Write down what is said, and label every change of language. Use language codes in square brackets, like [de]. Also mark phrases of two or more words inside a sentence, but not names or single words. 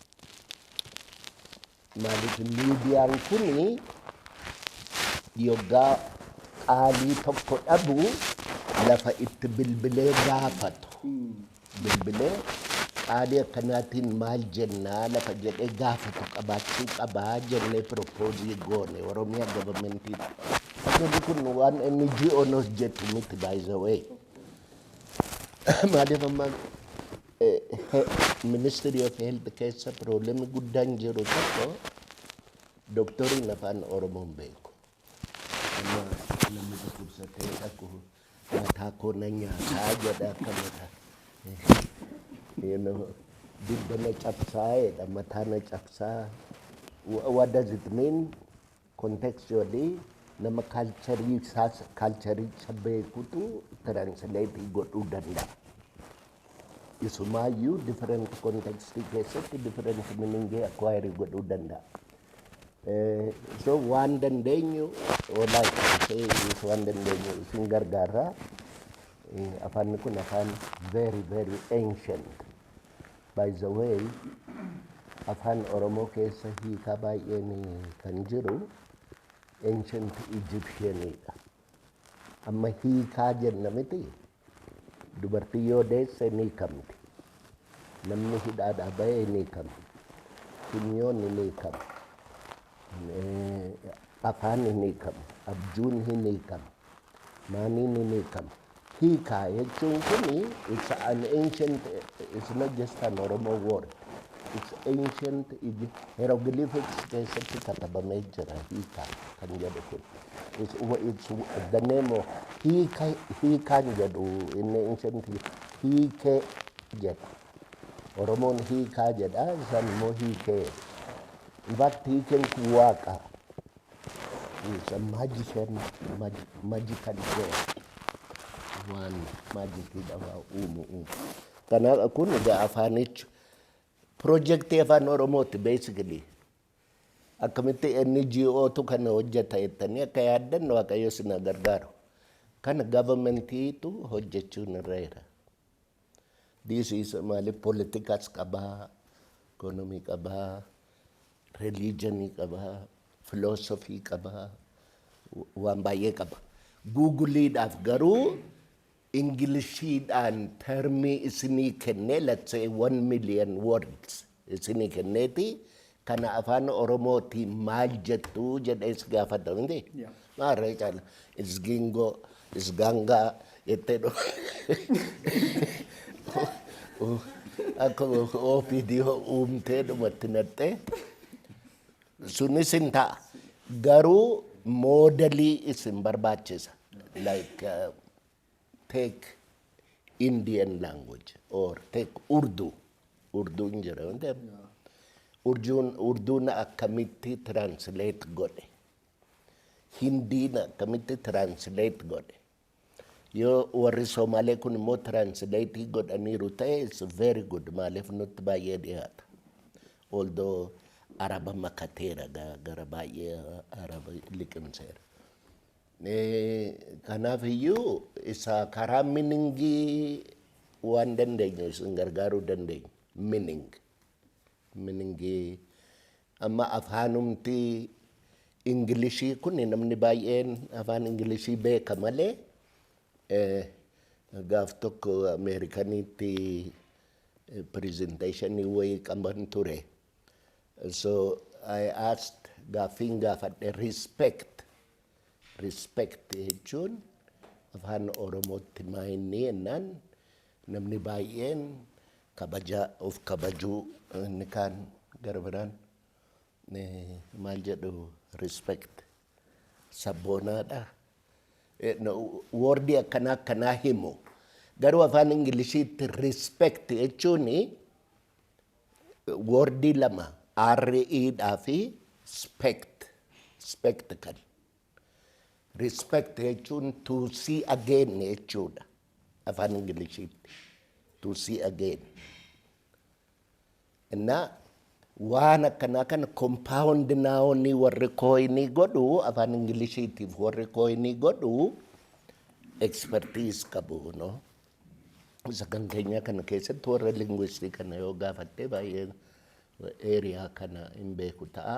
[om] Maaliif miidiyaan kuni yoggaa qaalii tokko dhabu lafa itti bilbilee gaafatu. Bilbilee qaalii akkanaatiin maal jennaa lafa jedhee gaafatu qabaachuu qabaa jennee propoosii goone Oromiyaa governmentiidha. Akkasuma kun waan NGO nos jettu miti [en] by the way. [om] Maaliif amma Ministry of Health keessa problemi guddaan jiru tokko doktoriin afaan Oromoo hin beeku. Amma namni dhukkubsatee dhaqu mataa koo na nyaataa jedha akka mataa. Dibba na cabsaa jedha mataa na cabsaa. [en] What does it mean? [om] Contextually nama kaalcharicha beekutu translate godhuu danda'a. Isumaayyuu [en] different context [om] keessatti [en] different meaning acquire [om] godhuu danda'a. So waan dandeenyu olaa is waan dandeenyu isin gargaara. Afaan kun afaan [en] very ancient. By the way, [om] afaan Oromoo keessa hiikaa baay'een kan jiru [en] ancient Egyptianidha. [om] Amma hiikaa jenna miti. Dubartii yoo deesse ni hiikamti. Namni hidhaadhaa bahee ni hiikama. Funyoonni ni hiikama. Afaan ni hiikama. Abjuun ni hiikama. Maaniin ni hiikama. Hiikaa jechuun kuni [en] it's an ancient, it's not just an Oromo word. It's ancient hieroglyphics [om] keessatti katabamee jira hiikaa kan jedhu kun. [en] It's the name of [om] hiikaan jedhu inni ancient hiikee jedha. Oromoon hiikaa jedha isaan immoo hiikee. [en] In fact [om] hiikeen kun waaqa. [en] It's a magical word. [om] Waan maajikiidha waa uumu. Kanaaf kun egaa afaanichi projectii afaan Oromooti basically. Akkamitti NGOtu kana hojjeta jettanii akka yaaddan Waaqayyo sina gargaaru. Kana governmentiitu hojjechuun irra jira. [en] This is [om] maaliif politikas qabaa, economy qabaa, religion qabaa, philosophy qabaa, waan baay'ee qaba. Googleidhaaf garuu Inglishiidhaan termii isinii kennee [en] let's say 1 million words [om] isinii kenneeti kana afaan Oromooti maal jettu jedhees gaafata miti. Maarree caala isgingo isgangaa jettee akka OPDO uumtee dhumatti nattee sunis hin ta'a. Garuu modelii isin barbaachisa. [en] Like take Indian language or take Urdu. [om] Urdu in jira. Urduun akkamitti translate godhe. Hindiin akkamitti translate godhe. Yoo warri Somaalee kun immoo translate godhaniiru ta'e [en] it's very good. [om] Maaliif nutti baay'ee dhiyaata. Although Araba makateera gara baay'ee Araba liqimseera. Kanaaf iyyuu isa karaa miningii waan dandeenyu isin gargaaruu dandeenyu. Miningii amma afaanumti Ingilishii kun namni baay'een afaan Ingilishii beeka malee gaaf tokko Ameerikaniitti presentationii wayii qaban ture. [en] So I asked [om] gaaffiin gaafadhe respect jechuun afaan Oromootti maayinni jennaan namni baay'een kabaja of kabajuu inni kaan gara biraan maal jedhu respect sabboonaadha. Woordii akkanaa himu. Garuu afaan Ingiliziitti respect jechuun woordii lama REdhaa fi spect kan. Respect jechuun [en] to see again [om] jechuudha afaan Ingiliziitti. [en] To see again. [om] Innaa waan akkanaa kana [en] compound noun [om] warri coinii godhu afaan Ingiliziitiif warri coinii godhu expertise qabu no. Isa kan keenya kana keessatti warra linguistii kana yoo gaafatte baay'ee area kana hin beeku ta'a.